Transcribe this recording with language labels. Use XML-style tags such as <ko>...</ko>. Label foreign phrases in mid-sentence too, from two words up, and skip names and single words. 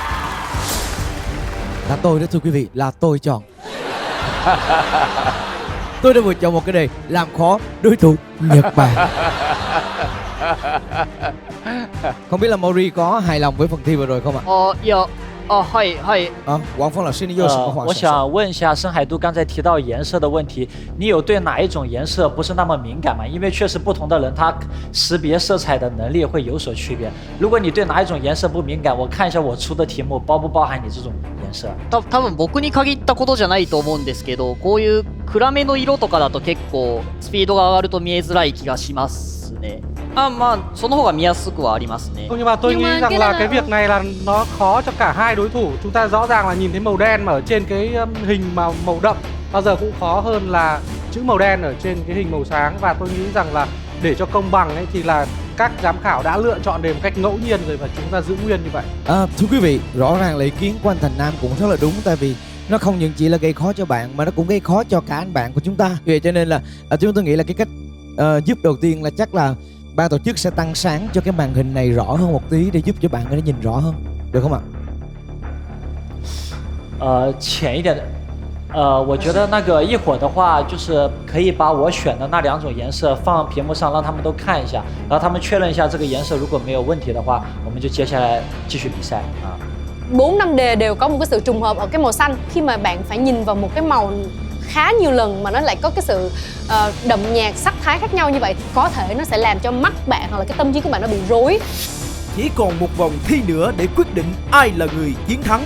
<vi>Là tôi đó thưa quý vị, là tôi chọn. Tôi đã vừa chọn một cái đề làm khó đối thủ Nhật Bản. Không biết là Mori có hài lòng với phần thi vừa rồi không ạ?</vi> <zh>Quang Phong 老师你有什么话我想问一下，深海渡刚才提到颜色的问题，你有对哪一种颜色不是那么敏感吗？因为确实不同的人他识别色彩的能力会有所区别。如果你对哪一种颜色不敏感，我看一下我出的题目包不包含你这种颜色。</zh> <ja>多分僕に限ったことじゃないと思うんですけど、こういう暗めの色とかだと結構スピードが上がると見えづらい気がしますね。まあその方が見やすくはありますね。</ja> <vi>Nhưng mà tôi nghĩ rằng là cái việc này là nó khó cho cả hai đối thủ. Chúng ta rõ ràng là nhìn thấy màu đen mà ở trên cái hình màu đậm bao giờ cũng khó hơn là chữ màu đen ở trên cái hình màu sáng. Và tôi nghĩ rằng là để cho công bằng ấy thì là các giám khảo đã lựa chọn đều một cách ngẫu nhiên rồi và chúng ta giữ nguyên như vậy. Thưa quý vị, rõ ràng là ý kiến của anh Thành Nam cũng rất là đúng, tại vì nó không những chỉ là gây khó cho bạn mà nó cũng gây khó cho cả anh bạn của chúng ta. Vì vậy cho nên là chúng tôi nghĩ là cái cách giúp đầu tiên là chắc là ban tổ chức sẽ tăng sáng cho cái màn hình này rõ hơn một tí để giúp cho bạn có thể nhìn rõ hơn, được không ạ?</vi> <zh>浅一点的。我觉得那个一会儿的话，就是可以把我选的那2种颜色放屏幕上，让他们都看一下，然后他们确认一下这个颜色如果没有问题的话，我们就接下来继续比赛啊。</zh> <vi>4-5 đề đều có một cái sự trùng hợp ở cái màu xanh. Khi mà bạn phải nhìn vào một cái màu khá nhiều lần mà nó lại có cái sự đậm nhạt, sắc thái khác nhau như vậy, có thể nó sẽ làm cho mắt bạn hoặc là cái tâm trí của bạn nó bị rối. Chỉ còn một vòng thi nữa để quyết định ai là người chiến thắng.</vi>